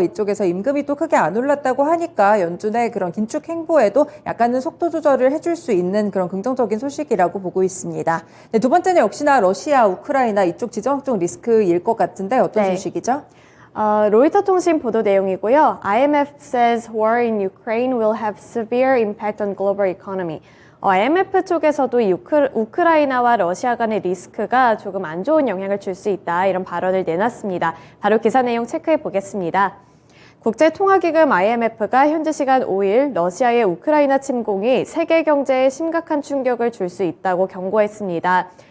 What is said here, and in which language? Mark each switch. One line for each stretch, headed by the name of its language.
Korean: 이쪽에서 임금이 또 크게 안 올랐다고 하니까 연준의 그런 긴축 행보에도 약간은 속도 조절을 해줄 수 있는 그런 긍정적인 소식이라고 보고 있습니다. 네, 두 번째는 역시나 러시아, 우크라이나 이쪽 지정학적 리스크일 것 같은데 어떤 소식이죠? 로이터 통신 보도 내용이고요.
English: IMF says war in Ukraine will have severe impact on global economy.
Korean: IMF 쪽에서도 이 우크라이나와 러시아 간의 리스크가 조금 안 좋은 영향을 줄 수 있다 이런 발언을 내놨습니다. 바로 기사 내용 체크해 보겠습니다. 국제통화기금 IMF가 현지 시간 5일 러시아의 우크라이나 침공이 세계 경제에 심각한 충격을 줄 수 있다고 경고했습니다.